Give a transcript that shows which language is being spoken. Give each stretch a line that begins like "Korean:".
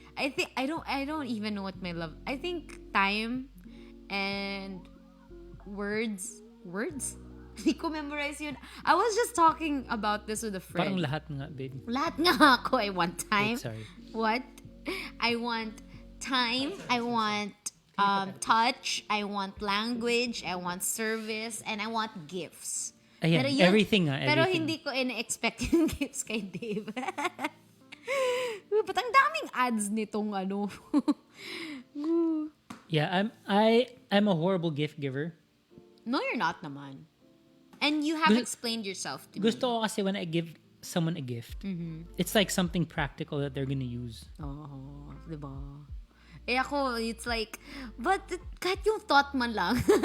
English: I don't even know what my love. I think time and words.
Filipino: Hindi ko memorize yun.
English: I was just talking about this with a friend.
Filipino: Parang lahat nga, babe. Lahat nga ako.
English: I want time. Wait, sorry. What? I want time. I want touch. I want language. I want service. And I want gifts.
Filipino: Ayan, everything nga. Pero
English: Everything.
Filipino: hindi ko in-expect yung gifts kay Dave. Ba't ang daming ads nitong ano?
English: Yeah, I'm a horrible gift giver. No, you're not naman. And you have explained yourself to me.
Filipino: Gusto ko kasi
English: when I give someone a gift, it's like something practical that they're gonna use.
Filipino: Oh, diba? Eh ako, it's like, but kahit yung thought man lang.